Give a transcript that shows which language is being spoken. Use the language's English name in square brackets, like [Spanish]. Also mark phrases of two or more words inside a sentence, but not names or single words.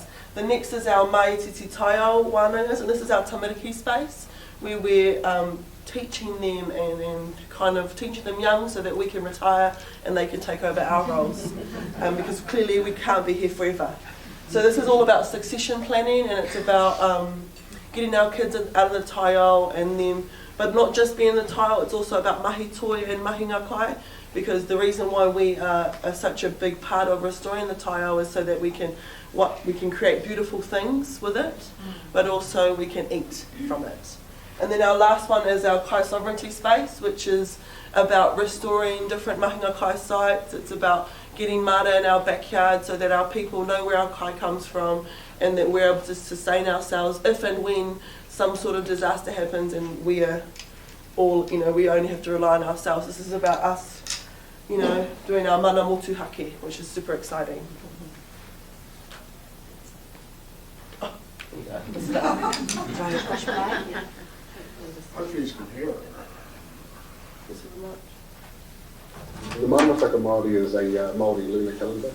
[English] The next is our [Māori] mai titi Taiao Wānangas, [English] and this is our tamariki space, where we're teaching them and kind of teaching them young so that we can retire and they can take over our roles, because clearly we can't be here forever. So this is all about succession planning, and it's about getting our kids out of the Taiao, and then, but not just being in the Taiao, it's also about [Māori] mahi toi [English] and [Māori] mahinga kai, [English] because the reason why we are such a big part of restoring the Taiao is so that we can create beautiful things with it, but also we can eat from it. And then our last one is our kai sovereignty space, which is about restoring different [Māori] mahinga kai [English] sites. It's about getting mara in our backyard so that our people know where our kai comes from, and that we're able to sustain ourselves if and when some sort of disaster happens and we are all, we only have to rely on ourselves. This is about us, doing our [Māori] mana motuhake, [English] which is super exciting. Oh, there you go. This is it. Hopefully you can hear it. This is much. The Māoridī Māori is a Māori lunar calendar.